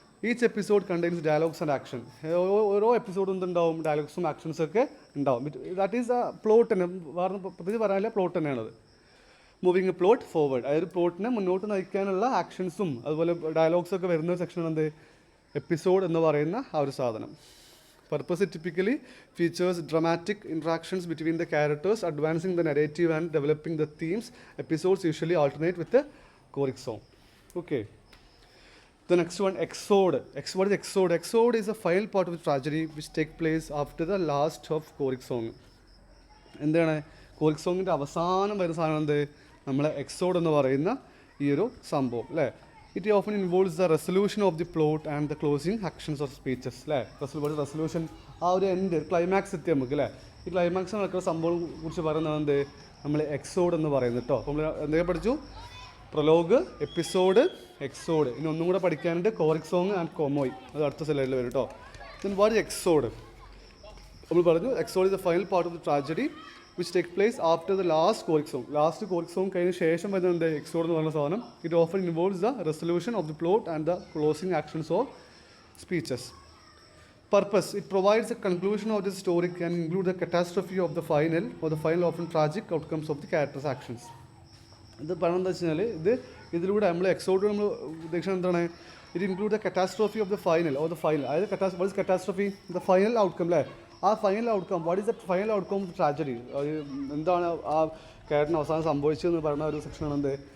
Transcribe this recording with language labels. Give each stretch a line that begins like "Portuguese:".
English: Each episode contains dialogues and action.
Malayalam: ഓരോ എപ്പിസോഡും എന്തുണ്ടാവും? ഡയലോഗ്സും ആക്ഷൻസൊക്കെ ഉണ്ടാവും.
English: that is a plot
Malayalam: തന്നെ, വേറെ പ്രത്യേകിച്ച് പറയാനില്ല, പ്ലോട്ട് തന്നെയാണത്.
English: moving a plot forward,
Malayalam: അതായത് പ്ലോട്ടിനെ മുന്നോട്ട് നയിക്കാനുള്ള ആക്ഷൻസും അതുപോലെ ഡയലോഗ്സൊക്കെ വരുന്ന ഒരു സെക്ഷനാണ് എന്ത്? എപ്പിസോഡ് എന്ന് പറയുന്ന ആ ഒരു സാധനം.
English: Purpose it typically features dramatic interactions between the characters, advancing the narrative and developing the themes. Episodes usually alternate with the choric song. Okay. The next one, exode. What is exode? Exode is a final part of the tragedy which takes place after the last of choric song.
Malayalam: എന്താണ് കോറിക് സോങ്ങിൻ്റെ അവസാനം വരുന്ന സാധനം? എന്ത്? നമ്മളെ എക്സോഡ് എന്ന് പറയുന്ന ഈ ഒരു സംഭവം, അല്ലേ?
English: It often involves the resolution of the plot and the closing actions of speeches, അല്ലേ?
Malayalam: റെസൊല്യൂഷൻ, ആ ഒരു എൻഡ്, ക്ലൈമാക്സ് എത്തി നമുക്ക്, അല്ലേ? ഈ ക്ലൈമാക്സ് നടക്കുന്ന സംഭവം കുറിച്ച് പറയുന്നത് എന്ത്? നമ്മൾ എക്സോഡ് എന്ന് പറയുന്നത് കേട്ടോ. അപ്പോൾ നമ്മൾ എന്തൊക്കെ പഠിച്ചു? Prologue, episode, എക്സോഡ്. ഇനി ഒന്നും കൂടെ പഠിക്കാനുണ്ട്, കോറിക് സോങ് ആൻഡ് കോമോയ്. അത് അടുത്ത സ്ലൈഡിൽ വരും കേട്ടോ.
English: Then what is exode?
Malayalam: നമ്മൾ പറഞ്ഞു
English: Exode is the final part of the tragedy which take place after the last choric song.
Malayalam: Last കോറിക് song കഴിഞ്ഞ ശേഷം വരുന്നത് എക്സോഡ് എന്ന് പറയുന്ന സാധനം.
English: It often involves the resolution of the plot and the closing actions of speeches. Purpose, it provides a conclusion of the story, can include the catastrophe of the final or the final often tragic outcomes of the characters' actions.
Malayalam: ഇത് പറയുന്നത് വെച്ചാൽ ഇതിലൂടെ നമ്മൾ എക്സോഡ് നമ്മൾ ഉദ്ദേശിക്കുന്നത് എന്താണ്?
English: It include the catastrophe of the final or the final. അതായത് what is catastrophe? The final outcome, അല്ലേ? ആ final outcome, what is the final outcome of the tragedy?
Malayalam: എന്താണ് ആ ക്യാരക്ടറിന് അവസാനം സംഭവിച്ചതെന്ന് പറയുന്ന ഒരു സെക്ഷനാണ് എന്ത്?